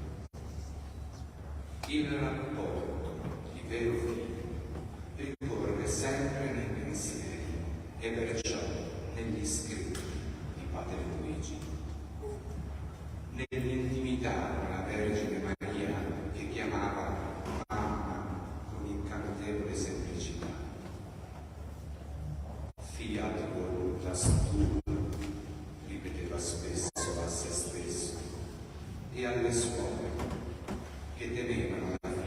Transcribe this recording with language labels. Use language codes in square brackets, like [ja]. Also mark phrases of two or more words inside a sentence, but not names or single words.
[it] Il rapporto di vero figlio ricorre sempre nei pensieri e perciò negli scritti di Padre Luigi, nell'intimità con la Vergine Maria che chiamava mamma con incantevole semplicità. [la] Fiat voluntas tua, [it] ripeteva spesso a se stesso e alle suore che temevano